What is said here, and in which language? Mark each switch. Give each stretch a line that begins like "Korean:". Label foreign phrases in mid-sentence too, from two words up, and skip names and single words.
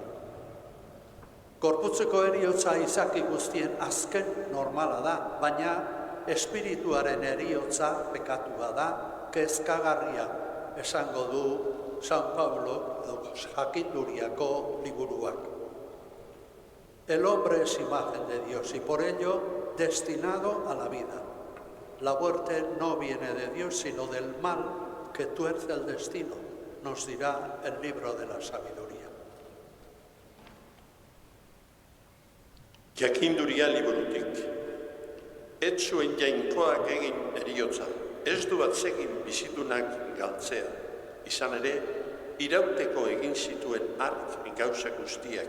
Basque: Gorputzeko heriotza izaki guztien azken normala da, baina espirituaren heriotza pekatua da, kezkagarria, esango du San Pablo jakinduriako liburuak.
Spanish: El hombre es imagen de Dios y por ello destinado a la vida. La muerte no viene de Dios, sino del mal que tuerce el destino, nos dirá el libro de la sabiduría.
Basque: Jakinduria liburutik. Ez zuen jainkoak egin heriotza, ez du atsegin bizitunak galtzea. Izan ere, irauteko egin zituen hark gauza guztiak.